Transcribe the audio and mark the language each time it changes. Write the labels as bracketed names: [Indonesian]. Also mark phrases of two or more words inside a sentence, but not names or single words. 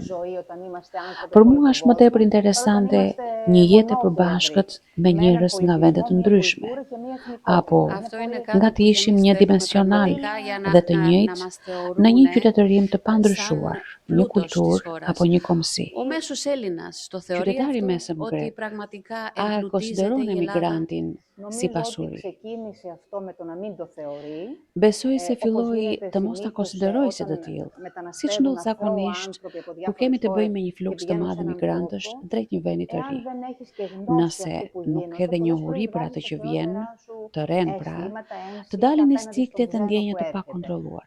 [Albanian] Për mua është më tepër interesante një jetë e përbashkët me njerëz nga vende të ndryshme, apo nga të ishim një dimensional dhe të njëjtë në një qytetërim të pandryshuar, një kulturë apo një kombësi. [Greek] Ο μέσος Έλληνας το θεωρεί [Albanian] Qytetari [Greek] αυτό [Albanian] mesëm [Greek] ότι [Albanian] grek, [Greek] πραγματικά [Albanian] a [Greek] εμπλουτίζεται [Albanian] konsideron [Greek] η Ελλάδα. [Albanian] emigrantin si [Greek] Νομίζω ότι [Albanian] pasuri? [Greek] ξεκίνησε αυτό με το να μην το θεωρεί. [Albanian] Besoj se filloi të mos ta konsideroj si të tillë, siç ndodh zakonisht kur kemi të bëjmë me një fluks të madh migrantësh drejt një vendi të ri. Nëse nuk ke dhe njohuri për atë që vjen, të ren pra, të dalin instiktet dhe ndjenjat të pakontrolluara.